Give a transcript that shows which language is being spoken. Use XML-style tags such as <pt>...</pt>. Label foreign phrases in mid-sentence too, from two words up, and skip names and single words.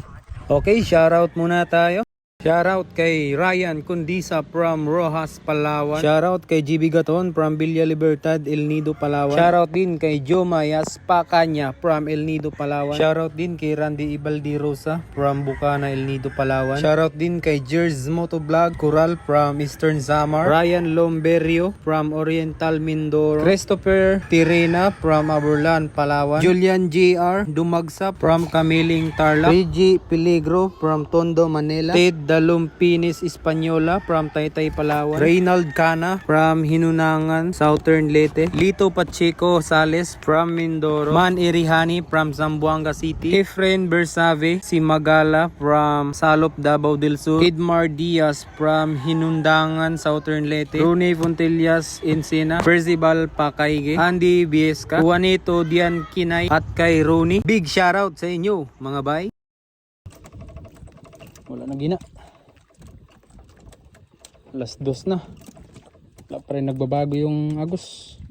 <tl>Okay, shoutout muna tayo. Shoutout kay Ryan Kundisa from Rojas, Palawan. Shoutout kay GB Gaton from Villa Libertad, El Nido, Palawan. Shoutout din kay Joe Mayas Pacanya from El Nido, Palawan. Shoutout din kay Randy Ibaldi Rosa from Bukana, El Nido, Palawan. Shoutout din kay Jerz Motovlog Coral from Eastern Samar. Ryan Lomberio from Oriental Mindoro. Christopher Tirena from Aburlan, Palawan. Julian JR Dumagsa from Kamiling, Tarlac. Reggie Peligro from Tondo, Manila. Ted Dalumpinis Espanyola from Taytay, Palawan. Reynald Cana from Hinunangan, Southern Leyte. Lito Pacheco Sales from Mindoro. Man Irihani from Zamboanga City. Efren Bersave Simagala from Salop, Davao del Sur. Idmar Diaz from Hinundangan, Southern Leyte. Rune Fontillas Encina. Percival Pakaige. Andy Biesca. Juanito Dian Kinay at kay Rooney.</tl> <en>Big shoutout</en> <tl>sa inyo mga bay. Wala na gina. Alas 2 na. Wala pa rin nagbabago yung agos.</tl>